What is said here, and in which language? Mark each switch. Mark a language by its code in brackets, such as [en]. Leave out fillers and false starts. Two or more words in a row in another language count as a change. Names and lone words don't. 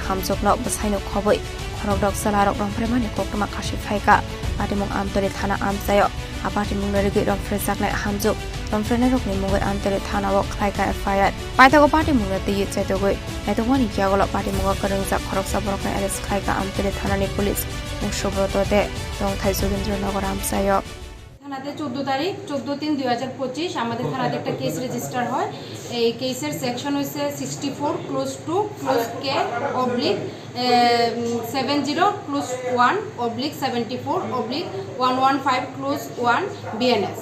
[brx] हामजकनो बसायनो खबै खरक दक सालारक रमफ्रेमानि कोक्टमा काशय फायगा पाटिमुं आमतली थाना आमसायो आपाटिमुं नरिगै रमफ्रे जाकनाय हामजक रमफ्रेनाय रकनि मुंगै आमतली थानाव खायका एफआईआर पाइथागो पाटिमुं नति चैतगै एतवानि कियागल पाटिमुं करंजा खरकसा बरकनाय एरेस्ट खायका आमतली थानानि पुलिस मुसुब्रत दे रंथाय जोगेन्द्रनगर आमसायो [bn] থানাতে 14 তারিখ 14/3/2025 আমাদের থানাতে একটা [en] case register [bn] হয়। এই কেসের সেকশন হইছে 64 ক্লোজ 2 ক্লোজ কে অবলিক 70 1 74 115 ক্লোজ 1 বিএনএস।